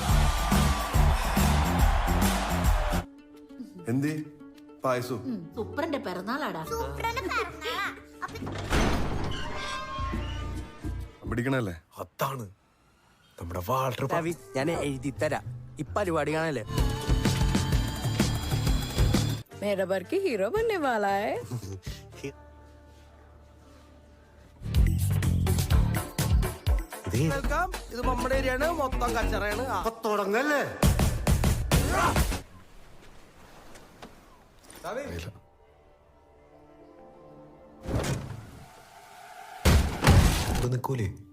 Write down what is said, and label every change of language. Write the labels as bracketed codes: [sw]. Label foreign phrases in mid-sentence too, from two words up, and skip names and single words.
[ml] എന്തി പായസോ? സൂപ്പറിന്റെ പിറന്നാളാടാ. പിടിക്കണല്ലേ? അതാണ് നമ്മുടെ വാൾട്ടർ. ഞാൻ എഴുതി തരാം. ഈ പരിപാടി കാണല്ലേ? [hi] मेरा बर्की हीरो बनने वाला है. [ml] ഇത് നമ്മുടെ ഏരിയയാണ്, മൊത്തം കച്ചറയാണ്. തുടങ്ങല്ലേ? നിക്കൂലേ?